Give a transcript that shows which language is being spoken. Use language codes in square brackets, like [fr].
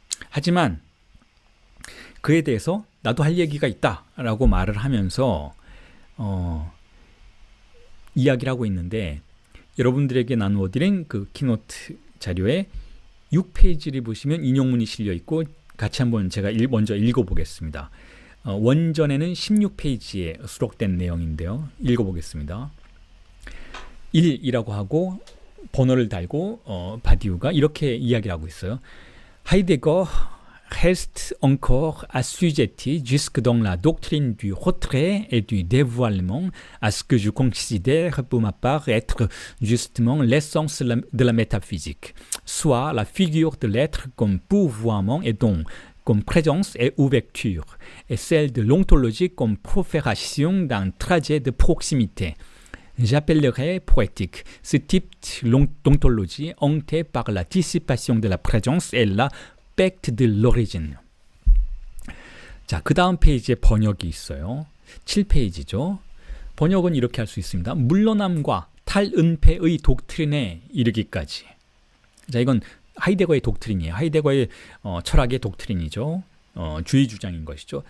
[ko] 하지만 그에 대해서 나도 할 얘기가 있다라고 말을 하면서 이야기를 하고 있는데, 여러분들에게 나누어드린 그 키노트 자료에 6페이지를 보시면 인용문이 실려 있고, 같이 한번 제가 먼저 읽어보겠습니다. 원전에는 16페이지에 수록된 내용인데요. 읽어보겠습니다. 1이라고 하고 번호를 달고 바디우가 이렇게 이야기를 하고 있어요. [fr] Heidegger reste encore assujetti jusque dans la doctrine du retrait et du dévoilement à ce que je considère pour ma part être justement l'essence de la métaphysique, soit la figure de l'être comme pourvoiement et don, comme présence et ouverture, et celle de l'ontologie comme profération d'un trajet de proximité. J'appellerais poétique ce type d'ontologie hanté par la dissipation de la présence et la perte de l'origine. [ko] 자, 그 다음 페이지에 번역이 있어요. 7페이지죠. 번역은 이렇게 할 수 있습니다. 물러남과 탈은폐의 독트린에 이르기까지. 자, 이건 하이데거의 독트린이에요. 하이데거의 철학의 독트린이죠. 주의 주장인 것이죠.